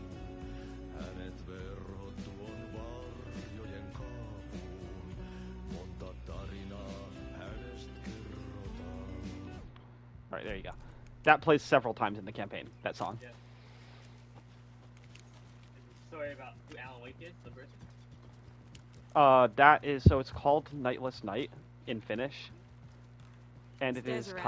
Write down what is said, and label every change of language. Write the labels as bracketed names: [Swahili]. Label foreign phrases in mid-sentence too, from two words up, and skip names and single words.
[Finnish] Hänet verhot tuon varjojen kaapuun. Monta tarinaa hänestä kerrotaan. [English] All right, there you go. That plays several times in the campaign, that song. Yeah. It's a story about who Alan Wake is, the person. That is, so it's called Nightless Night in Finnish. And it Stairs is are out.